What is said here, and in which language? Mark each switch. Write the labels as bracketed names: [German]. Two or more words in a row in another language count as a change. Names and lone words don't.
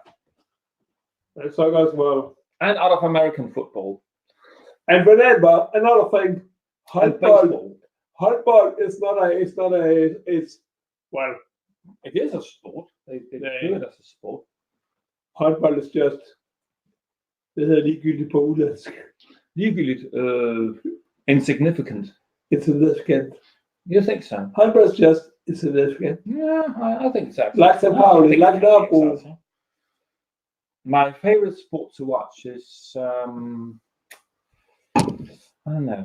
[English] And soccer as well, and out of American football. And remember another thing: handball is not a. It's well, it is a sport. They do it as a sport. Handball is just. [Danish] Det hedder ligegyldigt på udenlandsk. Ligegyldigt, [English] insignificant. Insignificant. You think so? Handball is just insignificant. Yeah, I think so. Like St. Pauli, like Norway. My favorite sport to watch is, I don't know.